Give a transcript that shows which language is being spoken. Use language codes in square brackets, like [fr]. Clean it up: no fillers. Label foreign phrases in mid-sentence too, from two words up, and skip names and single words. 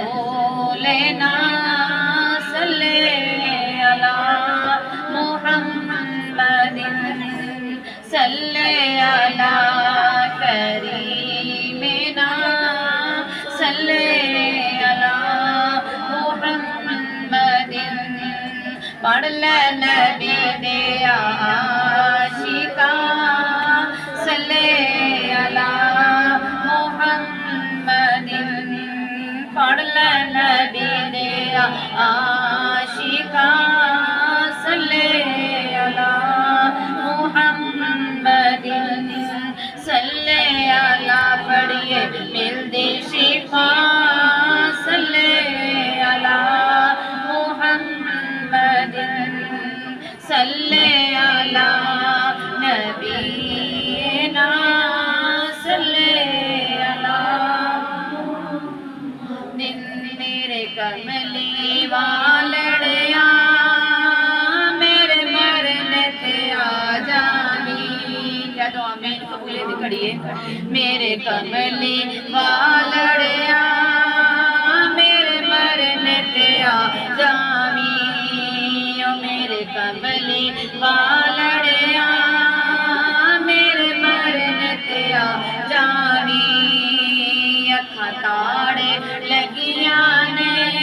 [ar] رسولنا صل على محمد صل على كريمنا صل على करीमिना सल्ले अला [pa] محمدن پڑھ لے نبی دے عاشقا [ar] صل على [pa] محمدن پڑھ لے نبی دے عاشقا [ar] صل على محمد صل على [pa] پڑھیے ملدی شفا [ar] صل على محمد صل على نبينا صل على [pa] میرے کملی والڑیا میرے مرنے تے آ جاوی جدوں آمین قبولے دی گھڑی ہے میرے کملی والڑیا میرے مرنے تے آ جاوی او میرے کملی والڑیا میرے مرنے تے آ جاوی اکھاں تاڑے لگیاں نے